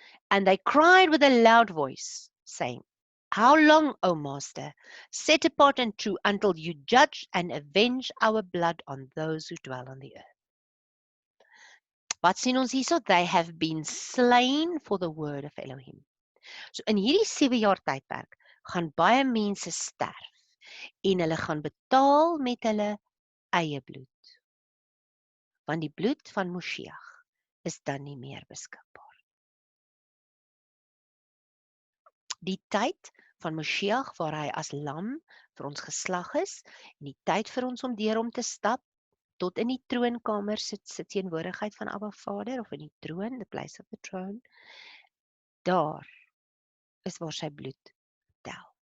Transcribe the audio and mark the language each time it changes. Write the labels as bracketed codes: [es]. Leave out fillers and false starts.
[en] And they cried with a loud voice, saying, how long, O Master, set apart and true, until you judge and avenge our blood on those who dwell on the earth. [af] Wat sien ons hierso? [en] They have been slain for the word of Elohim. [af] So in hierdie 7 jaar tydperk gaan baie mense sterf en hulle gaan betaal met hulle eie bloed. Want die bloed van Moshiach is dan nie meer beskikbaar. Die tyd van Moshiach waar hy as lam vir ons geslag is, en die tyd vir ons om deur hom te stap tot in die troonkamer sit teenwoordigheid van Abba Vader, of in die troon, [en] the place of the throne, [af] daar is waar sy bloed tel.